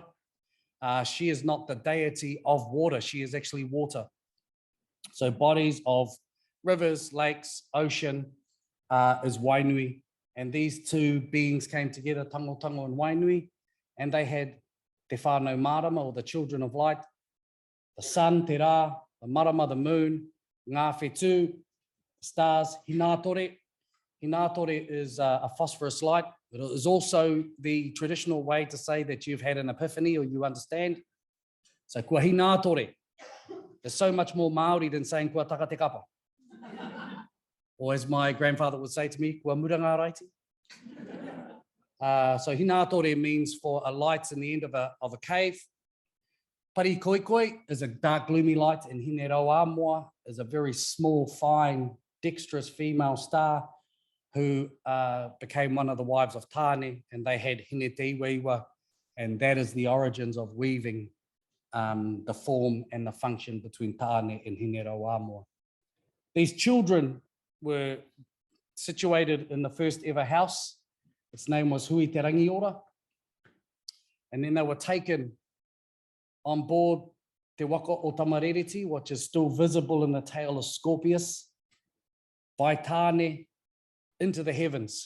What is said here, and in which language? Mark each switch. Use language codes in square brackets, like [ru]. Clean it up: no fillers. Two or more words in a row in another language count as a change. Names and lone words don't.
[en] She is not the deity of water, she is actually water. So bodies of rivers, lakes, ocean is Wainui. And these two beings came together, Tango and Wainui, and they had Te Whānau Marama, or the children of light, the sun, [mi] te rā, [en] the marama, the moon, [mi] ngā whetū, stars, hinatore. [en] Hinatore is a phosphorus light. It is also the traditional way to say that you've had an epiphany or you understand. So [mi] kua hinatore. [en] There's so much more Māori than saying [mi] kua taka te kapa. [en] Or as my grandfather would say to me, [mi] kua muranga raiti. [en] So hinatore means for a light in the end of a cave. Pari koikoi is a dark gloomy light, and hine Raukawa is a very small, fine, dexterous female star who became one of the wives of Tāne, and they had hine te iwa, and that is the origins of weaving the form and the function between Tāne and hine Raukawa. These children were situated in the first ever house. Its name was Hui Te Rangiora. And then they were taken on board Te Waka o Tamarereti, which is still visible in the tail of Scorpius, by Tāne into the heavens.